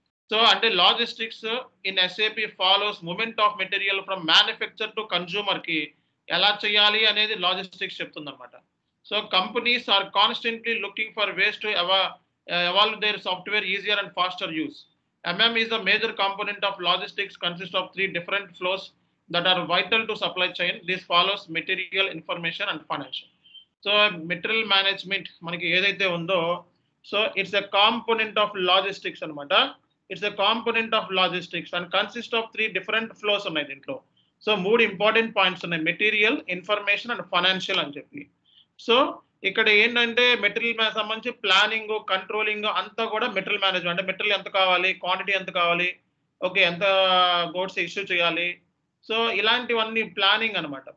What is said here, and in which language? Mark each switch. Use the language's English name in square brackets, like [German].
[English] so అంటే logistics in SAP follows movement of material from manufacture to consumer కి [Telugu] ఎలా చేయాలి అనేది [English] logistics [Telugu] చెప్తుంది అనమాట. [English] So companies are constantly looking for ways to evolve their software easier and faster use. MM is a major component of logistics, consists of 3 different flows that are vital to supply chain. This follows material, information and financial. So material management [Telugu] మనకి ఏదైతే ఉందో, [English] so it's a component of logistics [Telugu] అన్నమాట. [English] It's a component of logistics and consists of 3 different flows [Telugu] ఉన్నాయి దీంట్లో. So 3 important points ఉన్నాయి: material, information and financial అని చెప్పి. So ఇక్కడ ఏంటంటే మెటీరియల్ సంబంధించి ప్లానింగ్, కంట్రోలింగ్ అంతా కూడా మెటీరియల్ మేనేజ్మెంట్. అంటే మెటీరియల్ ఎంత కావాలి, క్వాంటిటీ ఎంత కావాలి, ఓకే, ఎంత గూడ్స్ ఇష్యూ చేయాలి, సో ఇలాంటివన్నీ ప్లానింగ్ అనమాట.